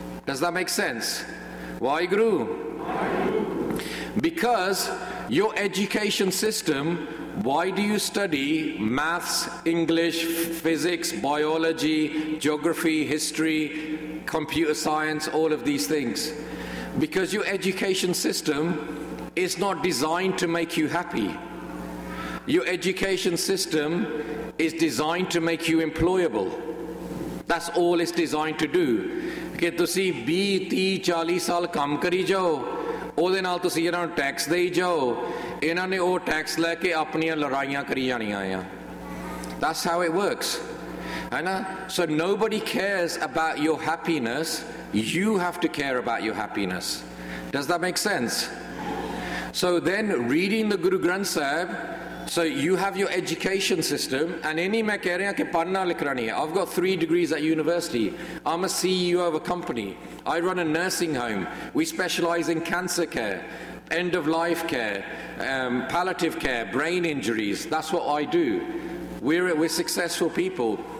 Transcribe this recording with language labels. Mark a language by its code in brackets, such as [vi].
[en] Does that make sense Waheguru Because your education system, why do you study maths, English, physics, biology, geography, history, computer science, all of these things? Because your education system is not designed to make you happy. Your education system is designed to make you employable. That's all it's designed to do. [pa] Ke tusi 20 30 40 saal kaam kari jao ਉਹਦੇ ਨਾਲ ਤੁਸੀਂ ਇਹਨਾਂ ਨੂੰ tax ਦੇਈ ਜਾਓ ਇਹਨਾਂ ਨੇ ਉਹ ਟੈਕਸ ਲੈ ਕੇ ਆਪਣੀਆਂ ਲੜਾਈਆਂ ਕਰੀ ਜਾਣੀਆਂ ਆ [en] that's how it works [pa] ਹੈ ਨਾ [en] so nobody cares about your happiness you have to care about your happiness does that make sense so then reading the Guru Granth Sahib so you have your education system and [pa] ਇਹ ਨਹੀਂ ਮੈਂ ਕਹਿ ਰਿਹਾ ਕਿ ਪੜ੍ਹਨਾ ਲਿਖਣਾ ਨਹੀਂ ਹੈ [en] I've got 3 degrees at university I'm a CEO of a company I run a nursing home. We specialize in cancer care, end of life care, palliative care, brain injuries. That's what I do. We're successful people.